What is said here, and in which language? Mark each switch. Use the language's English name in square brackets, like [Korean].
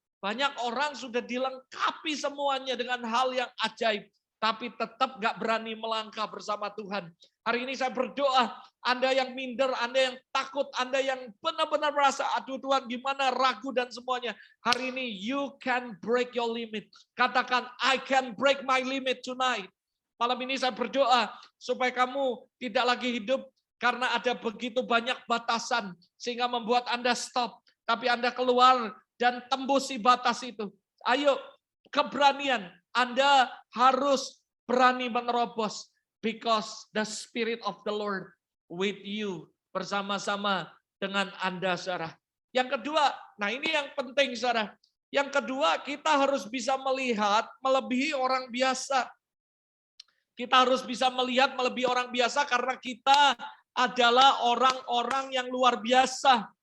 [Indonesian] Banyak orang sudah dilengkapi semuanya dengan hal yang ajaib. Tapi tetap gak berani melangkah bersama Tuhan. Hari ini saya berdoa, Anda yang minder, Anda yang takut, Anda yang benar-benar merasa, aduh Tuhan gimana, ragu dan semuanya. Hari ini [English] you can break your limit. [Indonesian] Katakan, [English] I can break my limit tonight. [Indonesian] Malam ini saya berdoa supaya kamu tidak lagi hidup karena ada begitu banyak batasan sehingga membuat Anda stop. Tapi Anda keluar dan tembusi batas itu. Ayo, keberanian. Anda harus berani menerobos. [English] Because the Spirit of the Lord with you. [Indonesian] Bersama-sama dengan Anda, saudara. Yang kedua, nah ini yang penting, saudara. Yang kedua, kita harus bisa melihat melebihi orang biasa. Kita harus bisa melihat melebihi orang biasa karena kita adalah orang-orang yang luar biasa.